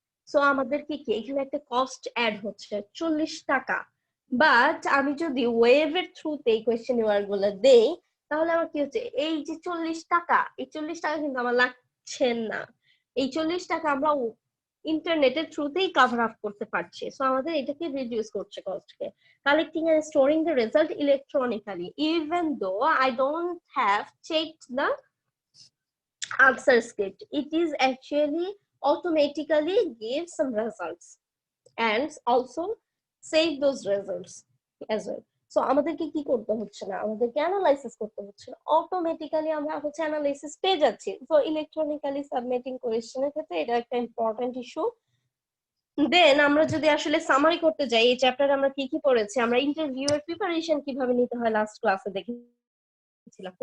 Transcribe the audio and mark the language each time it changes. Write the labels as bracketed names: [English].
[Bangla] So আমাদেরকে কি এখানে একটা কস্ট অ্যাড হচ্ছে 40 টাকা। বাট আমি যদি ওয়েবের থ্রুতে এই কোয়েশ্চেনিয়ার গুলো দেই তাহলে আমার কি হচ্ছে, এই যে 40 টাকা, এই 40 টাকা কিন্তু আমার লাগছে না। এই 40 টাকা আমরা ইন্টারনেটের থ্রুতেই কভার আপ করতে পারছি। সো আমাদের এটাকে রিডিউস করছে কস্টকে। [English] Collecting and storing the result electronically, even though I don't have checked the answer script, it is actually automatically give some results and also save those results as well. [Bangla] So আমাদেরকে কি করতে হচ্ছে না, আমাদেরকে analysis করতে হচ্ছে না, automatically আমরা হচ্ছে অ্যানালাইসিস পেয়ে যাচ্ছি। সো ইলেকট্রনিক্যালি সাবমিটিং কোয়েশ্চেনের ক্ষেত্রে এটা একটা ইম্পর্টেন্ট ইস্যু। দেন আমরা যদি আসলে সামারি করতে যাই, এই চ্যাপ্টারে আমরা কি কি পড়েছি, আমরা ইন্টারভিউ এর প্রিপারেশন কিভাবে নিতে হয় লাস্ট ক্লাসে দেখেছিলাম।